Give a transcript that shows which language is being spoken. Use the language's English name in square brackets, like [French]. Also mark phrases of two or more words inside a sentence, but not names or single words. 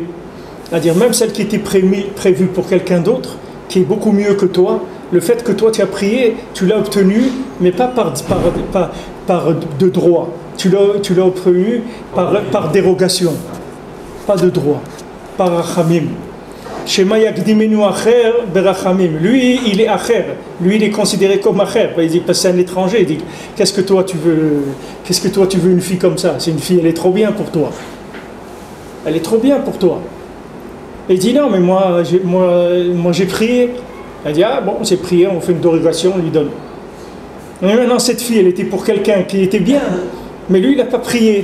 [French] C'est-à-dire, même celle qui était prévue pour quelqu'un d'autre, qui est beaucoup mieux que toi, le fait que toi tu as prié, tu l'as obtenu, mais pas par de droit. Tu l'as obtenu par dérogation, pas de droit, par rachamim. [Hebrew] שמא יקדימנו אחר ברחמים. [French] Lui, il est acher. Lui, il est considéré comme acher. Il dit parce que c'est un étranger. Il dit qu'est-ce que toi tu veux une fille comme ça? C'est une fille, elle est trop bien pour toi. Elle est trop bien pour toi. Et il dit non, mais moi j'ai prié. Elle dit ah bon, j'ai prié, on fait une dérogation, on lui donne. Mais maintenant cette fille, elle était pour quelqu'un qui était bien, mais lui il n'a pas prié.